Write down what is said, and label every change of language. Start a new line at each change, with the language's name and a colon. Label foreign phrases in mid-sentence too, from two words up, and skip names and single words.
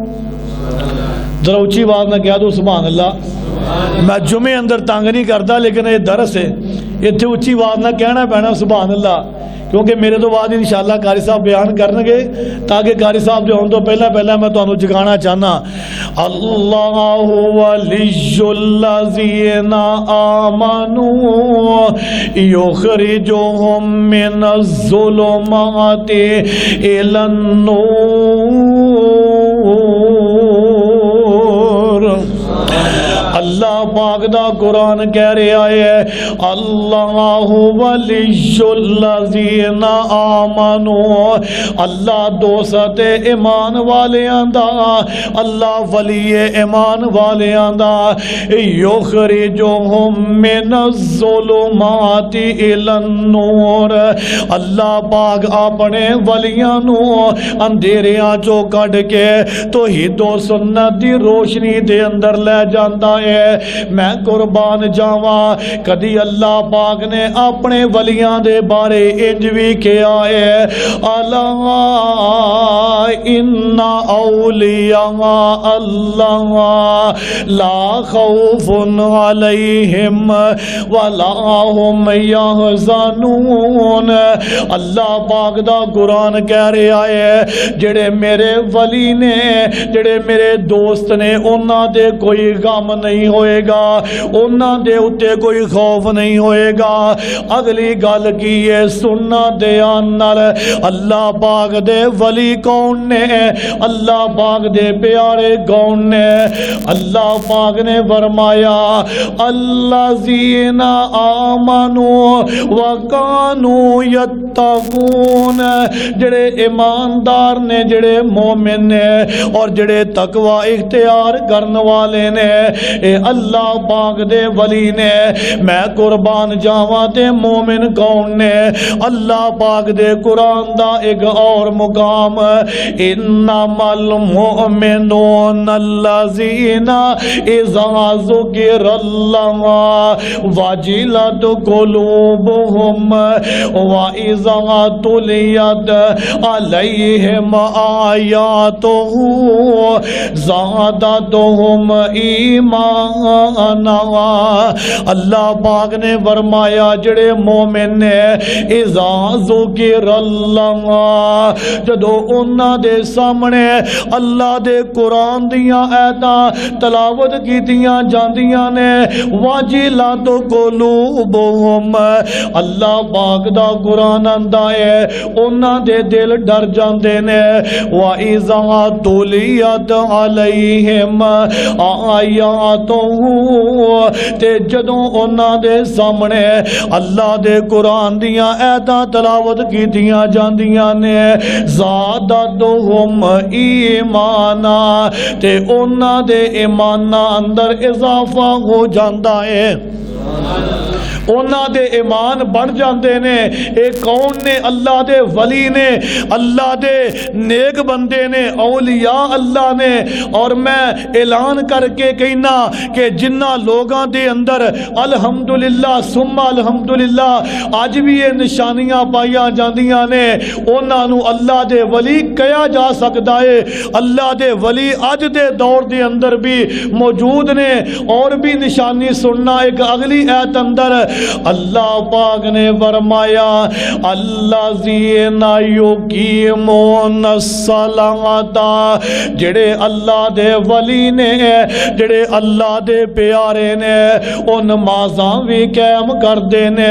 Punjabi: ذرا اونچی آواز نہ کہہ دو
Arabic: سبحان اللہ.
Urdu: میں جمعے اندر تنگ نہیں کرتا لیکن یہ درس ہے،
Punjabi: اتنے اونچی آواز نہ کہنا پینا
Arabic: سبحان اللہ،
Punjabi: کیونکہ میرے تو بعد انشاءاللہ قاری صاحب بیان کرن گے تاکہ قاری صاحب جو ہون تو پہلا میں تانوں جگانا چاہنا.
Arabic: اللہ ولی الذین آمنوا یخرجہم من الظلمات الی النور
Punjabi: پاک دا قرآن کہہ رہا ہے
Arabic: اللہ ولی الذین آمنوا،
Punjabi: اللہ دوست ایمان والیاں دا، اللہ ولی ایمان والیاں دا،
Arabic: یخرجہم من الظلمات الی النور،
Punjabi: اللہ پاک اپنے ولیاں نو اندھیریاں چو کڈ کے توحید و سنت دی روشنی دے اندر لے جاندا ہے۔ میں قربان جاواں کدی اللہ پاک نے اپنے ولیاں دے بارے انج وی کہا ہے الا
Arabic: ان اولیاء اللہ لا خوف علیہم ولا هم یحزنون،
Punjabi: اللہ پاک دا قرآن کہہ رہا ہے جڑے میرے ولی نے، جڑے میرے دوست نے، انہاں دے کوئی غم نہیں ہوئے گا، انہاں دے اتے کوئی خوف نہیں ہوئے گا۔ اگلی گل کی ہے سننا دیان نال اللہ پاک دے ولی کون نے، اللہ پاک دے پیارے کون نے؟
Arabic: اللہ پاک نے فرمایا الذین آمنوا وکانوا یتقون،
Punjabi: جڑے ایماندار نے، جڑے مومن نے اور جڑے تقوی اختیار کرن والے نے، اے اللہ پاک دے ولی نے۔ میں قربان جاواں تے مومن کون نے؟ اللہ پاک دے قرآن دا ایک اور مقام
Arabic: انما المؤمنون الذین اذا ذکر اللہ وجلت قلوبهم وَإِذَا تُلِيَتْ عَلَيْهِمْ آيَاتُهُ زَادَتْهُمْ ایمانا۔
Punjabi: اللہ پاک نے فرمایا جڑے مومن نے
Arabic: اذا ذکر اللہ،
Punjabi: جدو انہاں دے سامنے اللہ دے قرآن دیاں آیتاں تلاوت کیتیاں جاندیاں نے،
Arabic: وَجِلَتْ قُلُوبُهُمْ،
Punjabi: اللہ پاک دا قرآن آندا ہے انہاں دے دل ڈر جاندے نے،
Arabic: وَإِذَا تُلِيَتْ عَلَيْهِمْ آیَاتُهُ،
Punjabi: تے جدوں انہاں دے سامنے اللہ دے قرآن دیاں آیتاں تلاوت کیتیاں جاندیاں نے،
Arabic: زادتہم ایمانا،
Punjabi: تے انہاں دے ایماناں اندر اضافہ ہو جاندا ہے، انہاں دے ایمان بڑھ جاندے نے۔ اے کون نے؟ اللہ دے ولی نے، اللہ دے نیک بندے نے،
Arabic: اولیاء اللہ
Punjabi: نے۔ اور میں اعلان کر کے کہنا کہ جنہ لوگاں دے اندر
Arabic: الحمدللہ ثم الحمدللہ
Punjabi: اج بھی یہ نشانیاں پائیاں جاندیاں نے، انہاں نو اللہ دے ولی کہا جا سکدا ہے۔ اللہ دے ولی اج دے دور دے اندر بھی موجود نے۔ اور بھی نشانی سننا ایک اگلی ایت اندر اللہ پاک نے فرمایا
Arabic: الذین یقیمون الصلاۃ،
Punjabi: جڑے اللہ دے ولی نے، جڑے اللہ دے پیارے نے، وہ نمازاں بھی قائم کردے نے۔